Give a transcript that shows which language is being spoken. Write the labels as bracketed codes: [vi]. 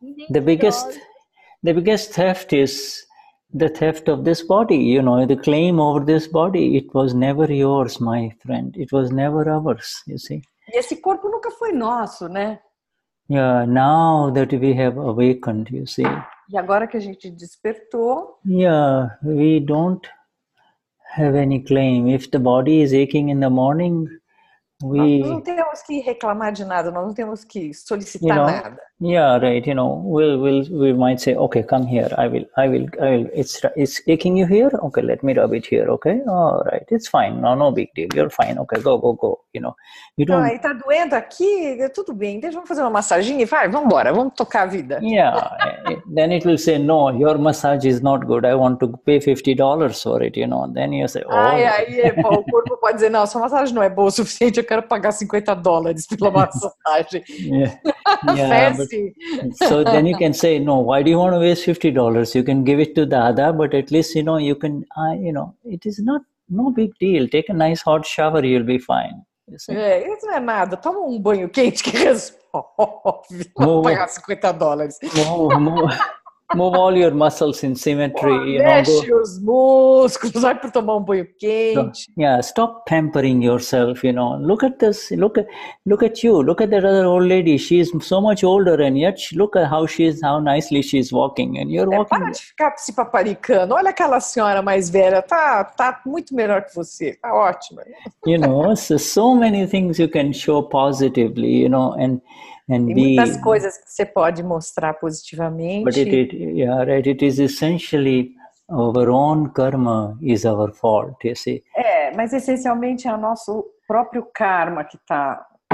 [en] The biggest theft is the theft of this body, you know, the claim over this body. It was never yours, my friend. It was never ours, you see. [pt] E esse corpo nunca foi nosso, né? [en] Yeah, now that we have awakened, you see. [pt] E agora que a gente despertou. [en] Yeah, we don't have any claim. If the body is aching in the morning, [pt] nós não temos que reclamar de nada, nós não temos que solicitar nada. [en] Yeah, right. You know, we might say, okay, come here. I will. It's aching you here. Okay, let me rub it here. Okay, all right, it's fine. No big deal. You're fine. Okay, go. You know, you don't. [pt] Aí tá doendo aqui, tudo bem. Vamos fazer uma massaginha e vamos embora. Vamos tocar a vida. [en] Yeah. Then it will say, no, your massage is not good. I want to pay $50 for it. You know. Then you say, oh. [pt] Aí o corpo pode dizer, não, sua massagem não é boa o suficiente. Eu quero pagar $50 pela massagem. [en] Fancy. So then you can say, no, why do you want to waste $50? You can give it to Dada, but at least, you know, you can, it is no big deal. Take a nice hot shower, you'll be fine. [pt] Isso não é nada. Toma um banho quente que resolve. Vou pagar $50. [en] Move all your muscles in symmetry. [pt] Mexe os músculos, vai para tomar um banho quente. [en] So, stop pampering yourself, you know. Look at this, look at you, look at that other old lady. She's so much older and yet look at how nicely she's walking and you're walking. [pt] Para de ficar se paparicando. Olha aquela senhora mais velha, tá muito melhor que você. Tá ótima. [en] You know, so many things you can show positively, you know, and [pt] tem muitas coisas que você pode mostrar positivamente. [en] But it is essentially our own karma is our fault, you see. [pt] Mas essencialmente é o nosso próprio karma que está.